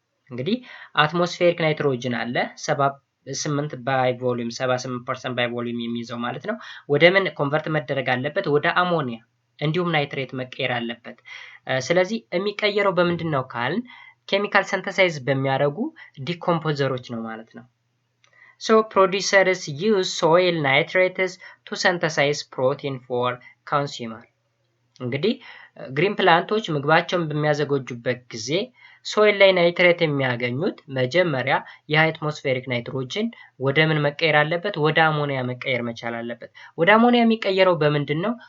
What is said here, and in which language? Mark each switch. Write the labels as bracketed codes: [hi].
[am] እንግዲህ አትሞስፌሪክ ናይትሮጅን አለ 78% ባይ ቮሊዩም የሚይዘው ማለት ነው። ወደ ምን ኮንቨርት መደረግ አለበት? ወደ አሞኒያ እንዲሁም ናይትሬት መቀየር አለበት። ስለዚህ የሚቀየረው በምንድን ነው ካልን ኬሚካል ሲንተሳይዝ በሚያደርጉ ዲኮምፖዘሮች ነው ማለት ነው። [en] So producers use soil nitrates to synthesize protein for consumer. [am] እንግዲህ ግሪን ፕላንቶች ምግባቸውን በሚያዘጋጁበት ጊዜ ሶይል ላይ ናይትሬት የሚያገኙት መጀመሪያ የአትሞስፌሪክ ናይትሮጅን ወደ ምን መቀየር አለበት? ወደ አሞኒያ መቀየር መቻል አለበት። ወደ አሞኒያ የሚቀየረው በምንድን ነው?